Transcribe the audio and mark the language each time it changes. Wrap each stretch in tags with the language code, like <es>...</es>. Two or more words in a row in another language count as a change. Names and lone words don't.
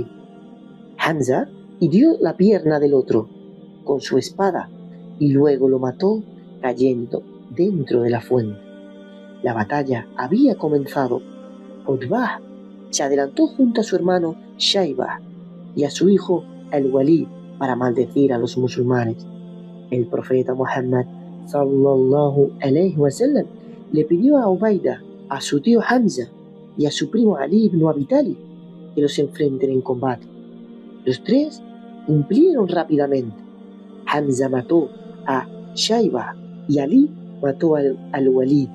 <es>Hamza hirió la pierna del otro con su espada y luego lo mató cayendo dentro de la fuente. La batalla había comenzado. Utbah se adelantó junto a su hermano Shaybah y a su hijo Al-Walid para maldecir a los musulmanes. El profeta Muhammad</es> <ar>صلى الله عليه وسلم</ar> <es>le pidió a Ubaida, a su tío Hamza y a su primo Ali ibn Abi Talib que los enfrenten en combate. Los 3 cumplieron rápidamente. Hamza mató a Shaybah y Ali mató al Walid.</es>